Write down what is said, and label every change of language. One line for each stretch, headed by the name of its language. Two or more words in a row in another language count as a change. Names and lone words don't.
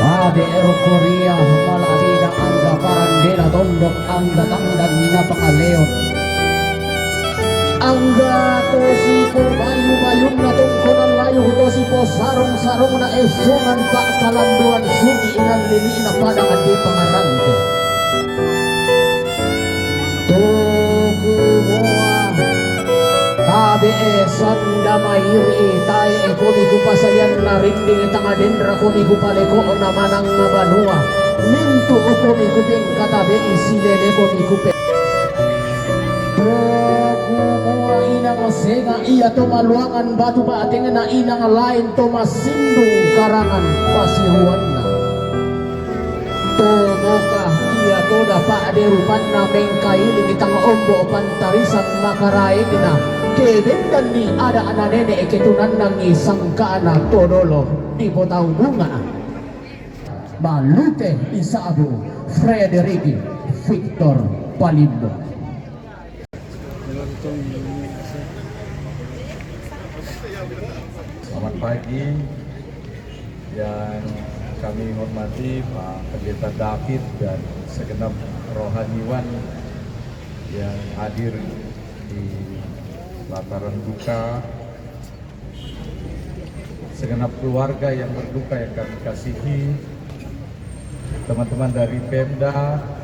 Toraja-Sa'dan: KBR Korea Malatida angga parandela tondok angga tangdan na pangaleon angga tosipo bayu-bayun na tungkunan layu tosipo sarong-sarong na esungan pak kalanduan suni inang lili na padang adi pangarante tukumoa KBS sanda mahiri tae ekomi kupasayan na rinding tangadendra komi kupaleko na manang na banua mintu ukomi kuping katabe isilele komi kupe tukumua inang senga iya to maluangan batu bating na inang lain to masindung karangan pasiruan na tomoka iya to dapat derupan na mengkailing itang ombo pantarisan makaraig na kebendan ni ada anak nenek ketunan nangi sangka anak todolo di potang bunga Malute Isabu Frederiki Victor Palimbo.
Indonesian: Selamat pagi yang kami hormati Pak Pendeta David dan segenap rohaniwan yang hadir di lataran duka, segenap keluarga yang berduka yang kami kasihi, teman-teman dari Pemda,